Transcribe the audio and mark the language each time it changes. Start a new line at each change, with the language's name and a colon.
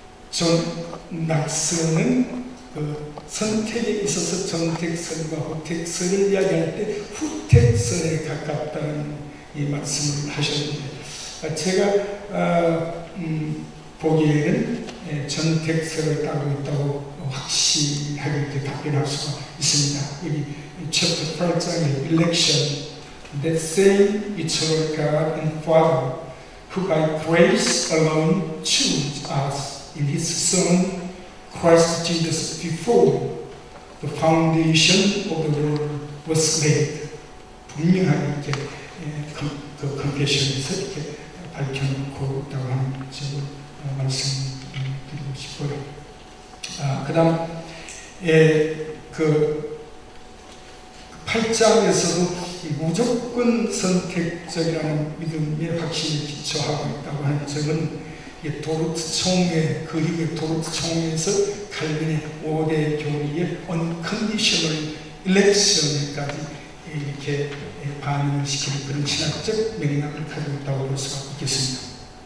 Korean: 존 낙서는 그 선택에 있어서 정택선과 후택선을 이야기할 때 후택선에 가깝다는 이 말씀을 하셨는데 제가 보기에는 전택선을 따르고 있다고 확실하게 이렇게 답변할 수가 있습니다. 여기 챕터 8장의
English: election, that same eternal God and Father, who by grace alone chose us in His Son, Christ Jesus, before the foundation of the world was laid.
Korean: 분명하게 이렇게 그 컨페션에서 이렇게 밝혀놓고 있다고 하는 점을 말씀드리고 싶고요. 그 다음 그 8장에서도 무조건 선택적이라는 믿음에 확실히 기초하고 있다고 하는 점은 도르트 총회, 그 이후에 도르트 총회에서 칼빈의 5대 교리의 unconditional election까지 이렇게 반응을 시키는 그런 신학적 맥락을 가지고 있다고 볼 수가 있겠습니다.